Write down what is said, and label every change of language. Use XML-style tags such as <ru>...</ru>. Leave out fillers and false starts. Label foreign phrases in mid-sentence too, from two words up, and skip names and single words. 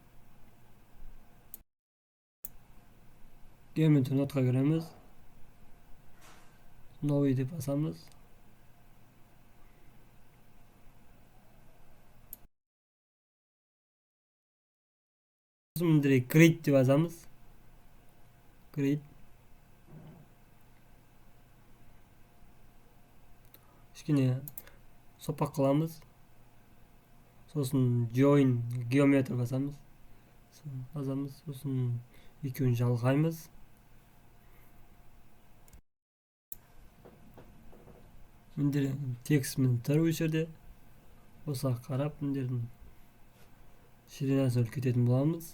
<kk>Geometry нотқа кіреміз. Новый деп басамыз. Сосын</kk> <en>direkt grid</en> <kk>деп жазамыз. Grid. Кішкене сопақ қыламыз. Сосын</kk> <en>join geometry</en> <kk>басамыз. Сосын екеуін жалғаймыз. Міндері текстімен тұр осы жерде. Осыға қарап міндердің ширинасы үлкейтетін боламыз.</kk>